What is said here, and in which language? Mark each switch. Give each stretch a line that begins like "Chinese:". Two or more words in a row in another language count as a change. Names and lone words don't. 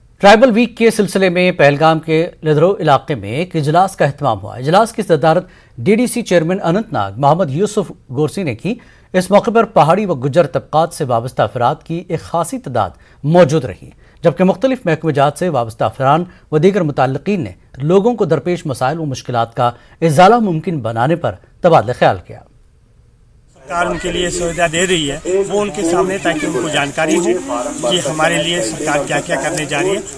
English: tribal week
Urdu: کے سلسلے میں پہلگام کے لدرو علاقے میں ایک اجلاس کا اہتمام ہوا۔ اجلاس کی صدارت
English: DDC chairman
Urdu: اننت ناگ محمد یوسف گورسی نے کی۔ اس موقع پر پہاڑی و گجر طبقات سے وابستہ افراد کی ایک خاصی تعداد موجود رہی، جبکہ مختلف محکمہ جات سے وابستہ افراد و دیگر متعلقین نے لوگوں کو درپیش مسائل و مشکلات کا ازالہ ممکن بنانے پر تبادلہ خیال کیا۔ سرکار ان کے لیے سویدھا دے رہی ہے وہ ان کے سامنے، تاکہ ان کو جانکاری ہو کہ ہمارے لیے سرکار کیا کیا کرنے جا رہی ہے۔